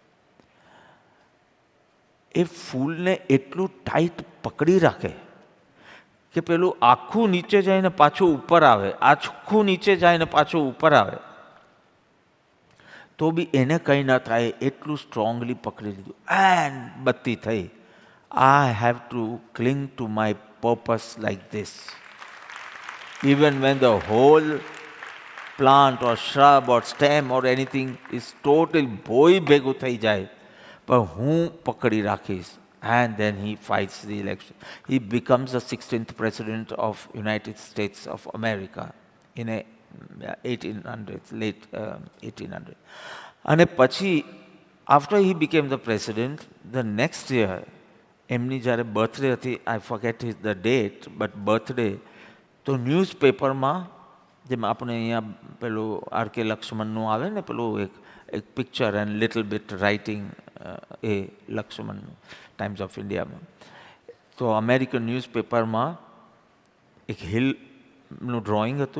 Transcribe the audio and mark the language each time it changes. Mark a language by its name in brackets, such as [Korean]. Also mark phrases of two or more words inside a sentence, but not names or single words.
[Gujarati] એ ફૂલને એટલું ટાઈટ પકડી રાખે કે પેલું આખું નીચે જાય ને પાછું ઉપર આવે, આખું નીચે જાય ને પાછું ઉપર આવે, તો બી એને કંઈ ન થાય એટલું સ્ટ્રોંગલી પકડી લીધું. એન્ડ બત્તી થઈ. [English] I have to cling to my purpose like this. Even when the whole plant or shrub or stem or anything is totally [Gujarati] ભોય ભેગું થઈ જાય, પણ હું પકડી રાખીશ. [English] And then he fights the election. He becomes the 16th president of United States of America in a 1800, late 1800. [Gujarati] અને પછી [English] after he became the president, the next year, [Gujarati] એમની જ્યારે બર્થડે હતી, [English] I forget the date, but birthday, [Gujarati] તો ન્યૂઝપેપરમાં જેમ આપણે અહીંયા પેલું આર.કે. લક્ષ્મણનું આવે ને પેલું એક [English] picture and little bit writing, [Gujarati] એ લક્ષ્મણનું ટાઈમ્સ ઓફ ઇન્ડિયામાં, તો અમેરિકન ન્યૂઝપેપરમાં એક હિલનું ડ્રોઈંગ હતું.